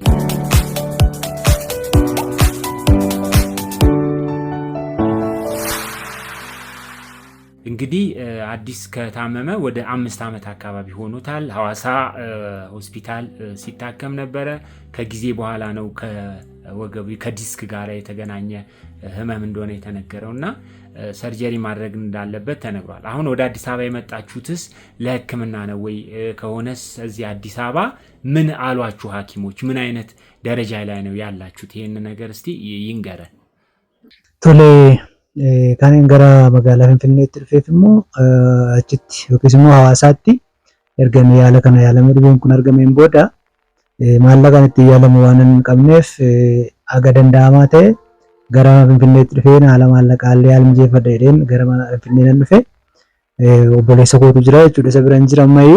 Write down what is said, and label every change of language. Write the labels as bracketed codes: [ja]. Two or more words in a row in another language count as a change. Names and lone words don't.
[am] እንግዲህ አዲስ ከታመመ ወደ 5 ዓመት አካባቢ ሆኖታል። ሐዋሳ ሆስፒታል ሲታከም ነበረ። ከጊዜ በኋላ ነው ከወገቡ ከዲስክ ጋር የተገናኘ ህመም እንደሆነ የተነገረውና ሰርጀሪ ማድረግ እንዳለበት ተነግሯል። አሁን ወደ አዲስ አበባ የመጣችሁትስ ለህክምና ነው ወይ? ከሆነስ እዚህ አዲስ አበባ ምን አሏችሁ ሐኪሞች? ምን አይነት ደረጃ ላይ ነው ያላችሁት? ይሄን ነገር እስቲ ይንገረን። [om] ቶሌ ካንን gara magaalaa Finfinneetti dhufeef immoo achitti yookiis immoo Hawaasaatti ergamee yaala kana yaalamee dhibeen kun argameen booda maallaqaan itti yaalamu waan hin qabneef aga danda'amaa ta'e gara Finfinneetti dhufee haala maallaqaallee yaala mijeeffadha jedheen gara Finfinneetti dhufe obboleessa kootu jira jechuudha. Isa biraan jira ammayyuu.